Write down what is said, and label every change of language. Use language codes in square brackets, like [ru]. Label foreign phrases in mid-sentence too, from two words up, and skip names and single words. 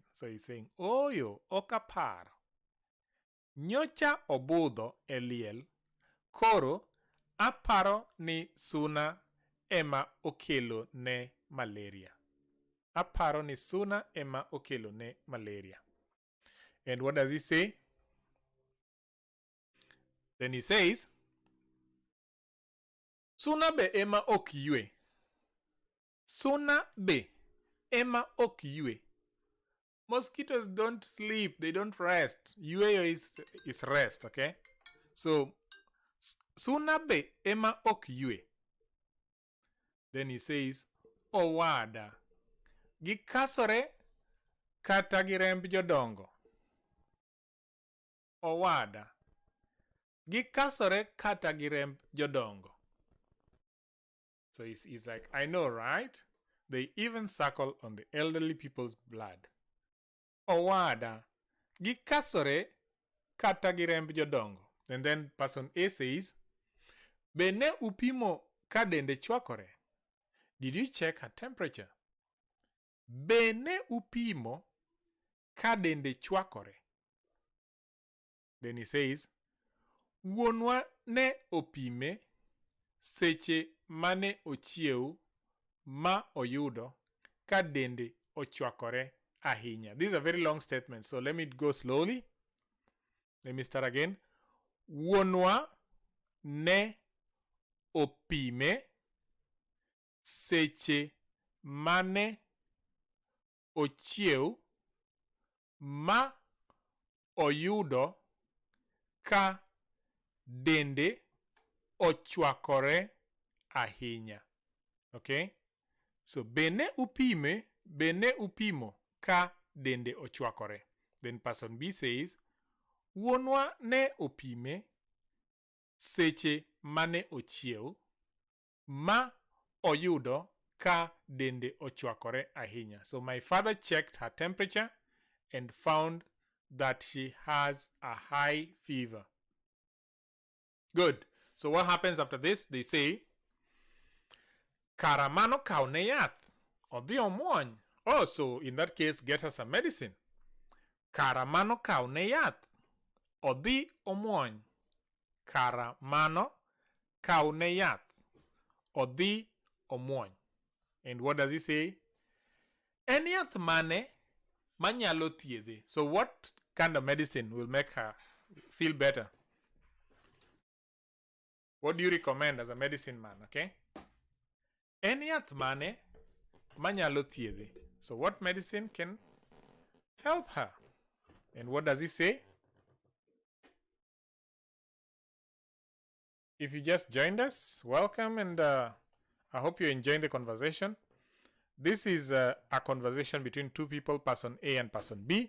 [en] So he's saying, [luo] Oyo, okapar. Nyocha obudho eliel, koro aparo ni suna ema okelo ne malaria. Aparo ni suna ema okelo ne malaria. [en] And what does he say? Then he says, [luo] Suna be ema ok yue. Suna be ema ok yue. [en] Mosquitoes don't sleep, they don't rest. Yue is rest, okay? So, [luo] suna be ema ok yue. [en] Then he says, [luo] Owada. Gikasore kata giremb jodongo. Owada. Gikasore kata giremb jodongo. [en] So he's like, I know, right? They even suckle on the elderly people's blood. [luo] Owada. Gikasore kata giremb jodongo. [en] And then person A says, [luo] Bene upimo kadende chwakore. [en] Did you check her temperature? [luo] Bene upimo kadende chwakore. [en] Then he says, [luo] Wuonwa ne opime seche mane ochiew ma oyudo kadende ochwakore ahinya. [en] This is a very long statement, so let me go slowly. Let me start again. [luo] Wuonwa ne opime seche mane ochiew ma oyudo ka dende ochwakore ahinya. [en] Okay? [luo] So bene upimo ka dende ochwakore. [en] Then person B says, [luo] Wuonwa ne opime seche mane ochiew ma oyudo ka dende ochwakore ahinya. [en] So my father checked her temperature and found that she has a high fever. Good. So what happens after this? They say, [luo] Karamano kaune yath. Odhi omuony. [en] Oh, so in that case, get her some medicine. [luo] Karamano kaune yath. Odhi omuony. Karamano kaune yath. Odhi omuony. [en] And what does he say? [luo] En yath mane manyalo thiedhe. [en] So what kind of medicine will make her feel better? What do you recommend as a medicine man, okay? [luo] En yath mane manyalo thiedhe. [en] So what medicine can help her? And what does he say? If you just joined us, welcome, and I hope you're enjoying the conversation. This is a conversation between two people, person A and person B.